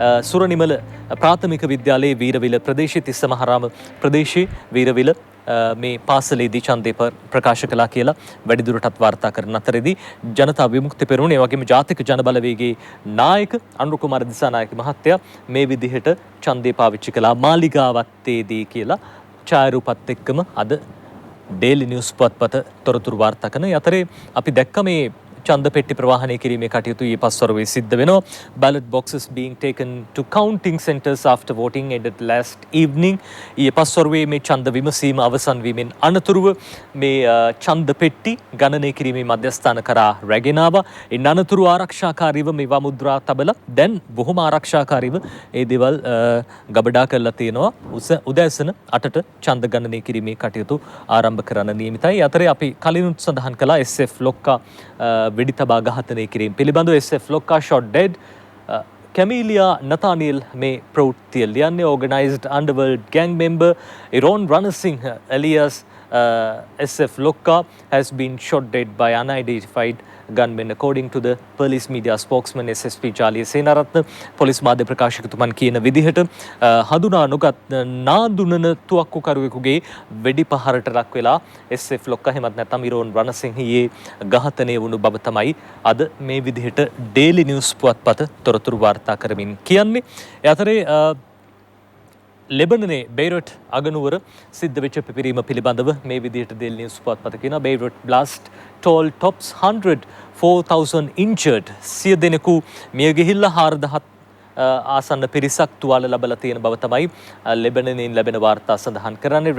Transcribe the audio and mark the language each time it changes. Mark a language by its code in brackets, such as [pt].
[si] සුරනිමල ප්‍රාථමික විද්‍යාලයේ වීරවිල ප්‍රදේශයේ තිස්සමහාරාම ප්‍රදේශයේ වීරවිල මේ පාසලේදී ඡන්දේ ප්‍රකාශ කළා කියලා වැඩිදුරටත් වාර්තා කරන අතරේදී ජනතා විමුක්ති පෙරමුණ ඒ වගේම ජාතික ජන බලවේගයේ නායක අනුර කුමාර දිසානායක මහත්තයා මේ විදිහට ඡන්දේ පාවිච්චි කළා මාලිගාවත්තේදී කියලා ඡායාරූපත් එක්කම අද ඩේලි නිවුස් පුවත්පත තොරතුරු වාර්තා කරන අතරේ අපි දැක්ක මේ ඡන්ද පෙට්ටි ප්‍රවාහනය කිරීමේ කටයුතු ඊයේ පස්වරුවේ සිද්ධ වෙනවා. [en] ballot boxes being taken to counting centers after voting ended last evening. [si] ඊයේ පස්වරුවේ මේ ඡන්ද විමසීම අවසන් වීමෙන් අනතුරුව මේ ඡන්ද පෙට්ටි ගණනය කිරීමේ මධ්‍යස්ථාන කරා රැගෙන ආවා. ඉන් අනතුරු ආරක්ෂාකාරීව මේවා මුද්‍රා තබලා දැන් බොහොම ආරක්ෂාකාරීව ඒ දේවල් ගබඩා කරලා තියෙනවා. උදෑසන 8ට ඡන්ද ගණනය කිරීමේ කටයුතු ආරම්භ කරන්න නියමිතයි. අතරේ අපි කලිනුත් සඳහන් කළා SF ලොක්කා වෙඩි තබා ඝාතනය කිරීම පිළිබඳව SF ලොක්කා [en] shot dead. [si] කැමීලියා නතානියල් මේ ප්‍රවෘත්තිය ලියන්නේ [en] organised underworld gang member Iron Ranasingh alias SF Lokka has been shot dead by unidentified gunmen according to the police media spokesman SSP Jaliya Senaratne. [si] Police මාධ්‍ය ප්‍රකාශකතුමන් කියන විදිහට හඳුනා නොගත් නාඳුනන තුවක්කුකරුවෙකුගේ වෙඩි පහරට ලක් වෙලා SF Lokka එහෙමත් නැත්නම් ඉරෝන් රණසිංහ ඊයේ ඝාතනය වුණු බව තමයි අද මේ විදිහට ඩේලි නිවුස් පුවත්පත තොරතුරු වාර්තා කරමින් කියන්නේ. ඒ අතරේ ලෙබනනේ බේරට් අගනුවර සිද්ධ වෙච්ච පිපිරීම පිළිබඳව මේ විදිහට ඩේලි නිවුස් පුවත්පත කියනවා. [en] Beirut blast toll tops 100, 4,000 injured. [si] සිය දෙනෙකු මිය ගිහිල්ලා 4,000 ආසන්න පිරිසක් තුවාල ලබලා තියෙන බව තමයි ලෙබනනින් ලැබෙන වාර්තා සඳහන් කරන්නේ.